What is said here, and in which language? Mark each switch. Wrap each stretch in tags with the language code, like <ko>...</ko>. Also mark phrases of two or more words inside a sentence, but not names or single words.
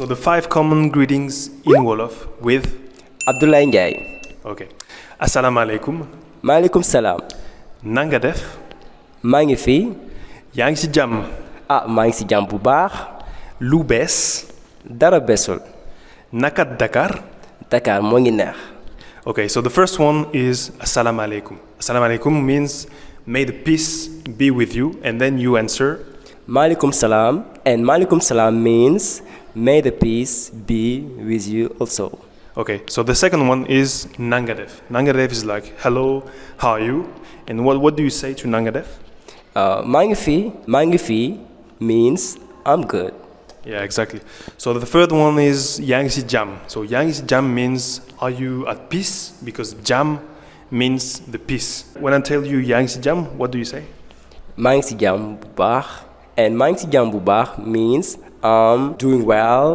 <en>So the 5 common greetings in Wolof with. Abdoulaye Ndiaye.</en> <wo>Okay. Asalaamaaleykum. Maaleykum salaam. Nanga def. maa ngi fi. yaa ngi ci jàmm. maa ngi ci jàmm bu baax. lu bees. dara beesul. naka Dakar. Dakar moo ngi neex.</wo> <en>Okay, so the first one is Asalaamaaleykum. Asalaamaaleykum means may the peace be with you, and then you answer.</en> <wo>Maaleykum salaam,</wo> <en>and</en> <wo>Maaleykum salaam</wo> <en>means may the peace be with you also. Okay, so the second one is</en> <wo>Nanga def. Nanga def</wo> <en>is like hello, how are you? And what do you say to</en> <wo>Nanga def? maa ngi fi</wo> <en>means I'm good. Yeah, exactly. So the third one is</en> <wo>yaa ngi ci jàmm.</wo> <en>So</en> <wo>yaa ngi ci jàmm</wo> <en>means are you at peace? Because jàmm means the peace. When I tell you</en> <wo>yaa ngi ci jàmm,</wo> <en>what do you say?</en> <wo>maa ngi ci jàmm bu baax, and maa ngi ci jàmm bu baax</wo> <en>means I'm doing well.</en>